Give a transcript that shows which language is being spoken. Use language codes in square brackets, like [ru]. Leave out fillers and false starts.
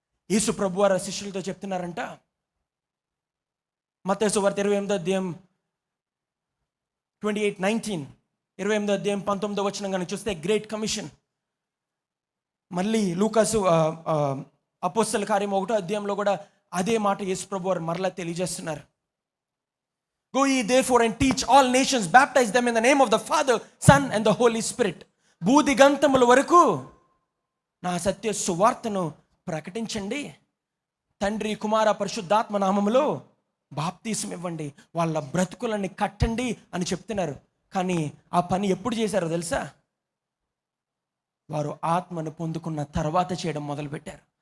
[te] యేసు ప్రభు వారు శిష్యులతో చెప్తున్నారంట, మత్తయి సువార్త 28:19 28వ అధ్యాయం 19వ వచనం కనుక చూస్తే, గ్రేట్ కమిషన్. మళ్ళీ లూకాసు అపోస్తల కార్యం 1వ అధ్యాయంలో కూడా అదే మాట యేసు ప్రభు వారు మరలా తెలియజేస్తున్నారు. [en] Go ye therefore and teach all nations, baptize them in the name of the Father, Son and the Holy Spirit. [te] భూదిగంతముల వరకు నా సత్య సువార్తను ప్రకటించండి, తండ్రి కుమార పరిశుద్ధాత్మ నామములో బాప్తీసం ఇవ్వండి, వాళ్ళ బ్రతుకులని కట్టండి అని చెప్తున్నారు. కానీ ఆ పని ఎప్పుడు చేశారో తెలుసా? వారు ఆత్మను పొందుకున్న తర్వాత చేయడం మొదలుపెట్టారు.